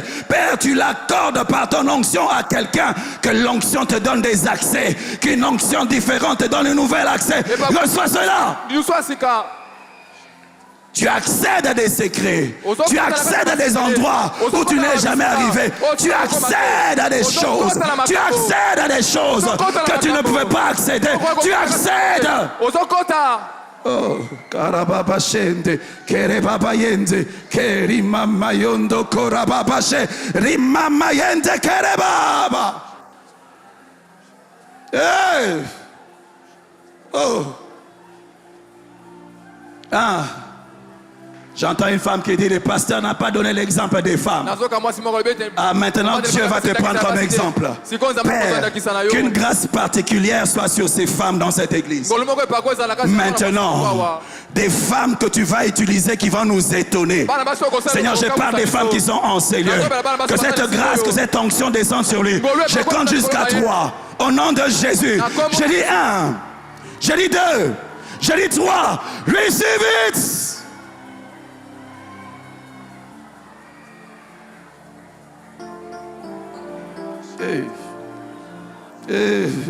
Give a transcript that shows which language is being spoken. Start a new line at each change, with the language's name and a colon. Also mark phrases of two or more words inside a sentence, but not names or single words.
French: Père, tu l'accordes par ton onction à quelqu'un, que l'onction te donne des accès, qu'une onction différente te donne un nouvel accès. Reçois cela. Tu accèdes à des secrets. Tu accèdes à des endroits où tu n'es jamais arrivé. Tu accèdes à des choses. Tu accèdes à des choses que tu ne pouvais pas accéder. Tu accèdes. Oh, karababashende, kerebabayende, kerimamayondo korababashe, rimamayende kerebaba. Hey. Oh. Ah. J'entends une femme qui dit, le pasteur n'a pas donné l'exemple des femmes. Ah, maintenant Dieu va te prendre comme exemple. Père, qu'une grâce particulière soit sur ces femmes dans cette église. Maintenant, des femmes que tu vas utiliser qui vont nous étonner. Seigneur, je parle des femmes qui sont en Seigneur. Que cette grâce, que cette onction descende sur lui. Je compte jusqu'à 3. Au nom de Jésus. Je dis 1. Je dis 2. Je dis 3.
English: Receive it. Hey. Hey.